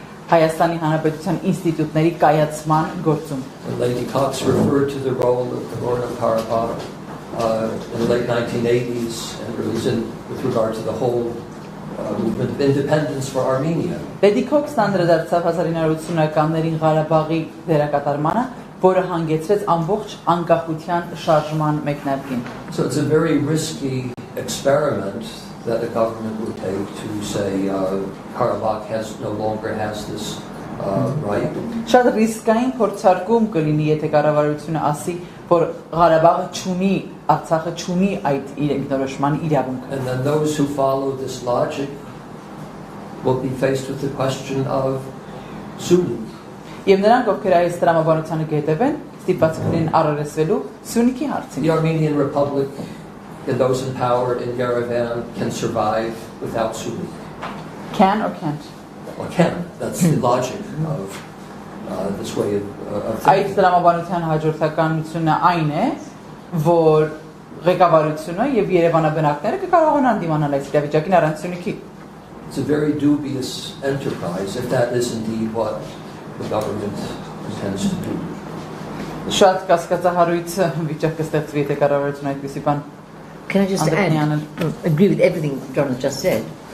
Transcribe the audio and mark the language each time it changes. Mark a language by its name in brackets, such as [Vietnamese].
[Armenian] Հայաստանի Հանրապետության ինստիտուտների կայացման գործում. [English] Lady Cox referred to the role of Nagorno-Karabakh in the late 1980s and really with regard to the whole movement of independence for Armenia. [Armenian] Lady Cox անդրադարձավ 1980-ականներին Ղարաբաղի դերակատարմանը, որը հանգեցրեց ամբողջ անկախության շարժման մեկնարկին. [English] So it's a very risky experiment that a government would take to say Karabakh no longer has this right. [Armenian] Շատ ռիսկային փորձարկում կլինի, եթե կառավարությունը ասի, որ Ղարաբաղը չունի, Արցախը չունի այդ իր ինքնորոշման իրավունքը. [English] And then those who follow this logic will be faced with the question of Sunni. [Armenian] Եվ նրանք, ովքեր այս տրամաբանությանը կհետևեն, ստիպված կլինեն առերեսվելու Սյունիքի հարցին. [English] The Armenian Republic and those in power in Yerevan can survive without Sunni. Can or can't? Or can. That's the logic of this way of thinking. [Armenian] Այդ տրամաբանության հաջորդականությունը այն է, որ ղեկավարությունը եւ Երևանաբնակները կկարողանան դիմանալ այս իրավիճակին առանց Սյունիքի. [English] It's a very dubious enterprise if that is indeed what the government intends to do. [Armenian] Շատ կասկածահարույց վիճակ կստեղծվի, եթե կառավարությունը այդպիսի բան. [English] Can I just add, agree with everything John has just said.